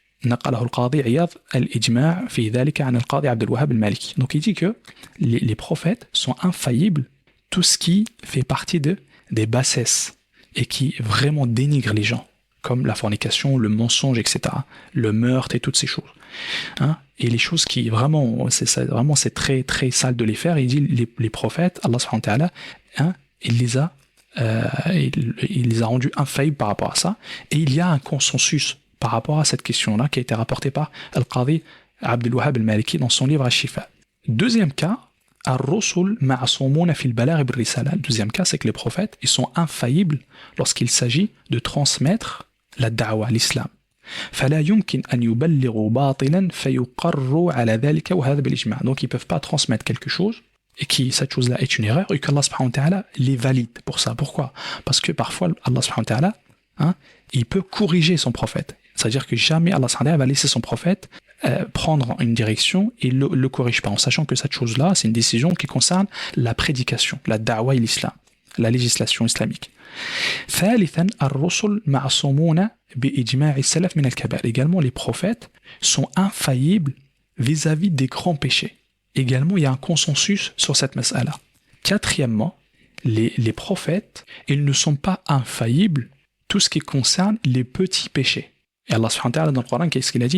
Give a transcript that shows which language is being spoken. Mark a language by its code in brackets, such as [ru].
[ar] نقله القاضي عياض الإجماع في ذلك عن القاضي عبد الوهاب المالكي. [fr] Donc il dit que les prophètes sont infaillibles, tout ce qui fait partie des bassesses et qui vraiment dénigre les gens, comme la fornication, le mensonge, etc., le meurtre et toutes ces choses. Et les choses qui vraiment, c'est très très sale de les faire. Il dit les prophètes, Allah subhanahu wa ta'ala, il les a rendus infaillibles par rapport à ça. Et il y a un consensus par rapport à cette question-là qui a été rapportée par Al-Qadi Abdul Wahhab al-Maliki dans son livre Al-Shifa. Deuxième cas, [ar] Ar-Rusul ma'asumuna fil balagh bir-risala. [fr] Deuxième cas, c'est que les prophètes, ils sont infaillibles lorsqu'il s'agit de transmettre la da'wa, l'islam. [ar] فلا يمكن أن يبلغوا باطلا فيقروا على ذلك وهذا بالإجماع. [fr] Donc ils peuvent pas transmettre quelque chose et qui cette chose-là est une erreur, et qu'Allah subhanahu wa ta'ala les valide pour ça. Pourquoi? Parce que parfois, Allah subhanahu wa ta'ala, il peut corriger son prophète. C'est-à-dire que jamais Allah subhanahu wa ta'ala va laisser son prophète prendre une direction et le corrige pas, en sachant que cette chose-là, c'est une décision qui concerne la prédication, la da'wa et l'islam, la législation islamique. [ar] ثالثا الرسل معصومون بإجماع السلف من الكبائر. [fr] Également, les prophètes sont infaillibles vis-à-vis des grands péchés. Également, il y a un consensus sur cette mas'ala. Quatrièmement, les prophètes, ils ne sont pas infaillibles tout ce qui concerne les petits péchés. Et Allah subhanahu wa ta'ala dans le Coran, qu'est-ce qu'il a dit?